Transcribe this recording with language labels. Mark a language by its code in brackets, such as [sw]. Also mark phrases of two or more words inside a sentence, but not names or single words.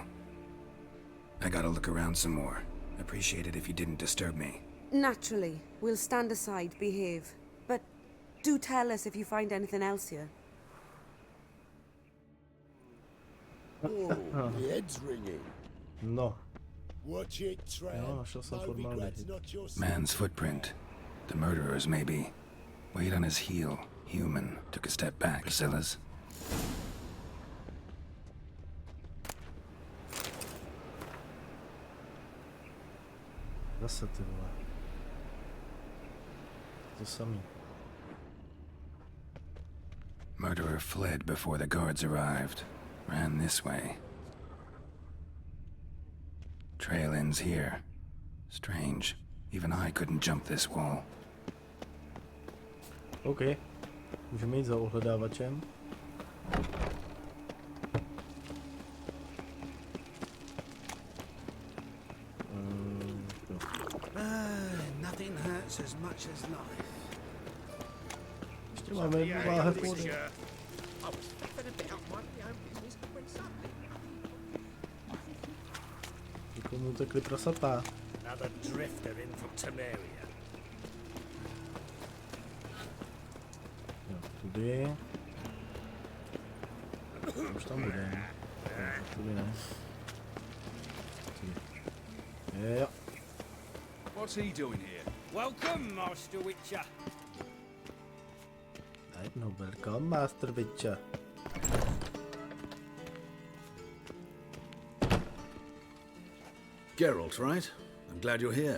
[en] I gotta look around some more. Appreciate it if you didn't disturb me. Naturally, we'll stand aside, behave. But do tell us if you find anything else here. Oh, the head's ringing. No. Watch it, Tran. [cs] Jo, našel jsem formality. [en] Man's footprint. The murderer's maybe. Weight on his heel. Human. Took a step back. Priscilla's. [cs] Zase ty vole. To samý. [en] Murderer fled before the guards arrived. Ran this way. Trail ends here. Strange. Even I couldn't jump this wall. OK. [cs] Můžeme jít za ohledávačem. [en] Nothing hurts as much as life. [cs] Ještě máme jednu láhev vody. Někomu utekli prasata. [en] Another drifter in from Temeria. [cs] Jo, tudy. Už tam budeme. Tudy ne. Tudy. Jo. [en] What's he doing here? Welcome, Master Witcher. No, welcome, Master Witcher. Geralt, right? I'm glad you're here.